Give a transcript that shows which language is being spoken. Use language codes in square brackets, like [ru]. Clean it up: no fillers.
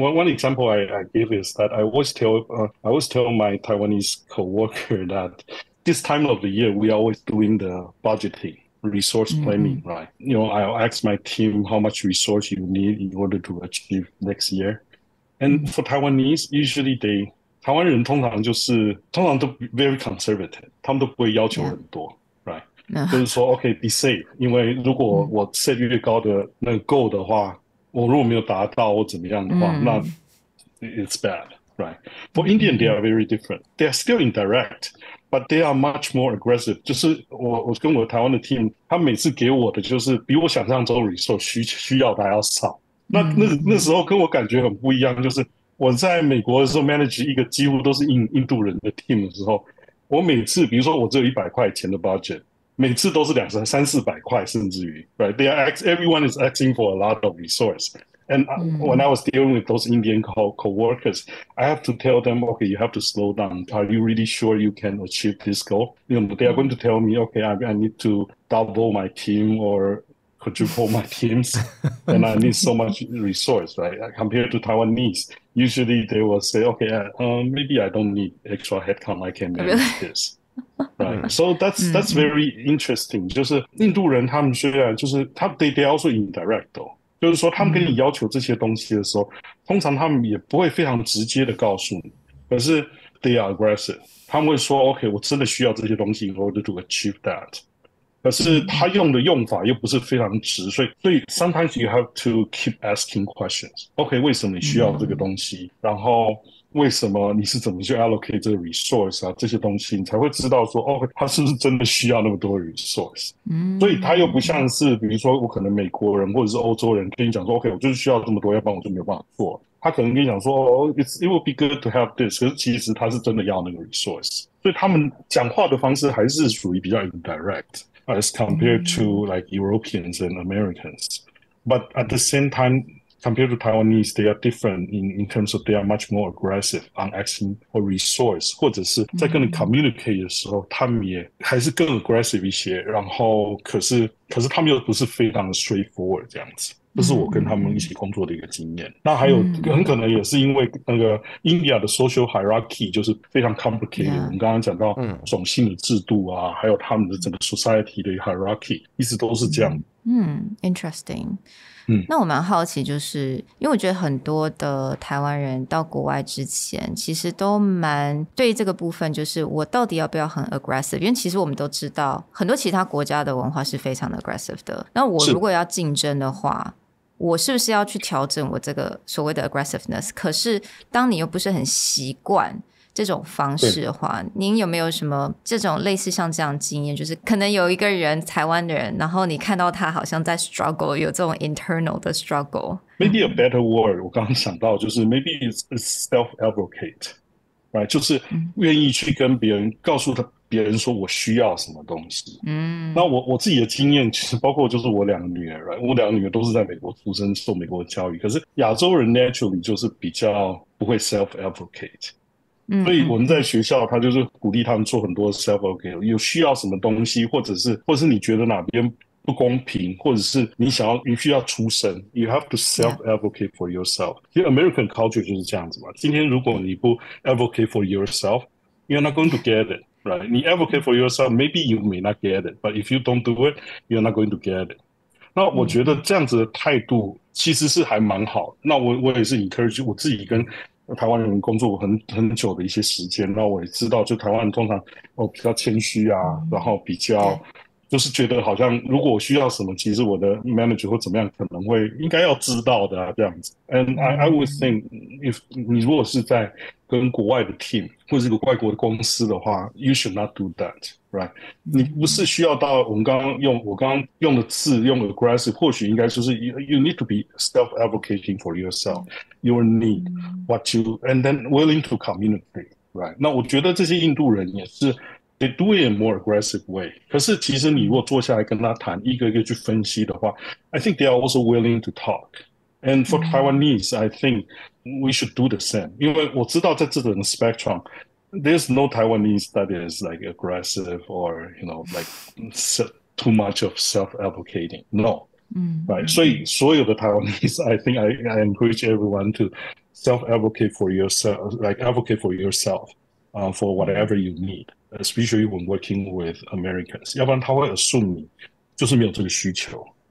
[en] One example I give is that I always tell my Taiwanese coworker that this time of the year we are always doing the budgeting, resource planning, right? I'll ask my team how much resource you need in order to achieve next year. And for Taiwanese, usually [zh] 台湾人通常都 [en] very conservative， [zh] 他们都不会要求很多 right? 就是说 [en] OK be safe， [zh] 因为如果我 set 越高的那个 goal 的话，我如果没有达到或怎么样的话，那 [en] it's bad, right? For Indian, they are very different. They are still indirect, but they are much more aggressive. [zh] 就是我跟我台湾的 team， 他每次给我的就是比我想象中 resource 需要的还要少。那时候跟我感觉很不一样，就是我在美国的时候 manage 一个几乎都是印度人的 team 的时候，我每次比如说我只有100块钱的 budget， 每次都是300-400块，甚至于 right? [en] Everyone is asking for a lot of resource. And when I was dealing with those Indian co-workers, I have to tell them, okay, you have to slow down. Are you really sure you can achieve this goal? You know, they are going to tell me, okay, I need to double my team or quadruple my teams, and I need so much resource, right? Compared to Taiwanese, usually they will say, okay, maybe I don't need extra headcount, I can manage this. Right, so that's very interesting. [zh] 就是印度人他们虽然就是 [en] they also indirect [zh] 哦，就是说他们跟你要求这些东西的时候，通常他们也不会非常直接的告诉你，可是 [en] they are aggressive， [zh] 他们会说 OK， 我真的需要这些东西 [en] in order to achieve that。 [zh] 可是他用的用法又不是非常直，所以 [en] sometimes you have to keep asking questions. [zh] OK， 为什么你需要这个东西？然后为什么你是怎么去 allocate 这个 resource 啊？这些东西你才会知道说，哦，他是不是真的需要那么多 resource？所以他又不像是，比如说我可能美国人或者是欧洲人跟你讲说 ，OK， 我就是需要这么多，要不然我就没有办法做。他可能跟你讲说，哦 ， [en] it would be good to have this， [zh] 可是其实他是真的要那个 resource， 所以他们讲话的方式还是属于比较 indirect。 [en] As compared to like Europeans and Americans. But at the same time, compared to Taiwanese, they are different in terms of they are much more aggressive on asking for resource, [zh] 或者是在跟你 [en] communicate [zh] 的时候，他们也还是更 [en] aggressive [zh] 一些，然后可是他们又不是非常的 [en] straightforward [zh] 这样子。这是我跟他们一起工作的一个经验。那还有很可能也是因为那个 India 的 social hierarchy 就是非常 complicated。我们刚刚讲到种姓的制度啊，还有他们的整个 society 的 hierarchy 一直都是这样。 [en] interesting。 [zh] 那我蛮好奇，就是因为我觉得很多的台湾人到国外之前，其实都蛮对这个部分，就是我到底要不要很 aggressive？因为其实我们都知道，很多其他国家的文化是非常的 aggressive 的。那我如果要竞争的话，我是不是要去调整我这个所谓的 aggressiveness？可是当你又不是很习惯这种方式的话，您有没有什么这种类似像这样的经验，就是可能有一个人台湾的人，然后你看到他好像在 struggle， 有这种 internal 的 struggle。 [en] Maybe a better word [zh] 我刚刚想到就是 [en] maybe it's self-advocate， right？ [zh] 就是愿意去跟别人告诉别人说我需要什么东西。那我自己的经验其实包括就是我2个女儿， right？ 我2个女儿都是在美国出生，受美国的教育，可是亚洲人 naturally 就是比较不会 self-advocate。所以我们在学校，他就是鼓励他们做很多 self-advocate， 有需要什么东西，或者是你觉得哪边不公平，或者是你需要出声 ， [en] you have to self-advocate for yourself。 [zh] 其实 American culture 就是这样子嘛。今天如果你不 [en] advocate for yourself, you're not going to get it, right？你 advocate for yourself, maybe you may not get it, but if you don't do it, you're not going to get it。 [zh] 那我觉得这样子的态度其实是还蛮好。那我也是 encourage 我自己跟台湾人工作很久的一些时间，那我也知道，就台湾人通常比较谦虚啊，然后比较就是觉得好像如果我需要什么，其实我的 manager 或怎么样可能会应该要知道的啊，这样子。 [en] And I would think if [zh] 你如果是在跟国外的 [en] team [zh] 或者是一个外国的公司的话 [en] ，you should not do that, right？ [zh] 你不是需要到我刚刚用的字用 [en] aggressive， [zh] 或许应该就是 [en] you need to be self-advocating for yourself, your need, what you, and then willing to communicate, right？ [zh] 那我觉得这些印度人也是。 [en] They do it in a more aggressive way. [zh] 可是其实你如果坐下来跟他谈，一个一个去分析的话 [en] I think they are also willing to talk. And for Taiwanese, I think we should do the same. [zh] 因为我知道在这种 [en] spectrum, there's no Taiwanese that is like aggressive or, you know, like too much of self-advocating. No. Right? [zh] 所以所有的 [en] Taiwanese, I think I encourage everyone to self-advocate for yourself, like advocate for yourself, for whatever you need.Especially when working with Americans， [zh] 要不然他会 [en] assume [zh] 你就是没有这个需求。